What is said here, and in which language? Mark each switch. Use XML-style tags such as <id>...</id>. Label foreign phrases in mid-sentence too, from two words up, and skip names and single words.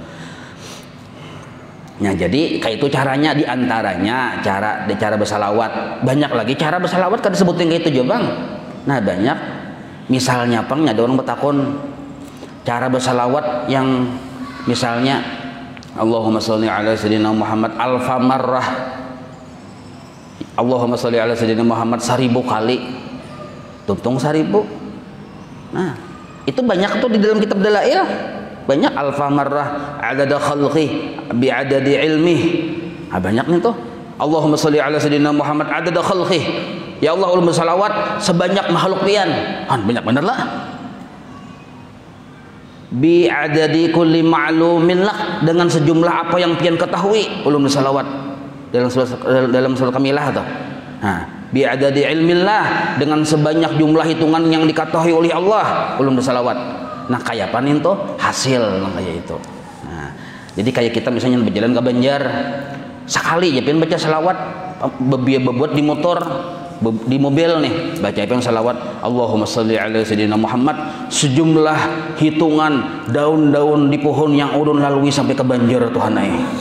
<bjn>Nah jadi kayak itu caranya, diantaranya cara bersalawat. Banyak lagi cara bersalawat kan disebutin kayak itu juga Bang. Nah banyak. Misalnya Bang ada orang bertakun cara bersalawat yang misalnya</bjn> <ar>اللهم صل على سيدنا محمد ألف مرة, اللهم صل على سيدنا محمد</ar> <bjn>1000 kali, tuntung 1000. Nah itu banyak tuh di dalam kitab dalail, banyak</bjn> <ar>ألف مرة عدد خلقه بعدد علمه.</ar> <bjn>Nah, banyak nih tuh</bjn> <ar>اللهم صل على سيدنا محمد عدد خلقه,</ar> <bjn>ya Allah ulun bersalawat sebanyak makhluk pian. Banyak bener lah.</bjn> <ar>بعدد كل معلوم</ar> <bjn>lah, dengan sejumlah apa yang pian ketahui ulun bersalawat dalam surah Kamilah atau</bjn> <ar>بعدد علم الله,</ar> <bjn>dengan sebanyak jumlah hitungan yang diketahui oleh Allah ulun bersalawat. Nah kayak panin tuh hasil kayak itu. Nah jadi kayak kita misalnya berjalan ke Banjar sekali ya pengen baca salawat, bebuat di motor di mobil nih baca yang salawat</bjn> <ar>اللهم صل على سيدنا محمد</ar> <bjn>sejumlah hitungan daun-daun di pohon yang ulun lalui sampai ke Banjar Tuhan ai.</bjn>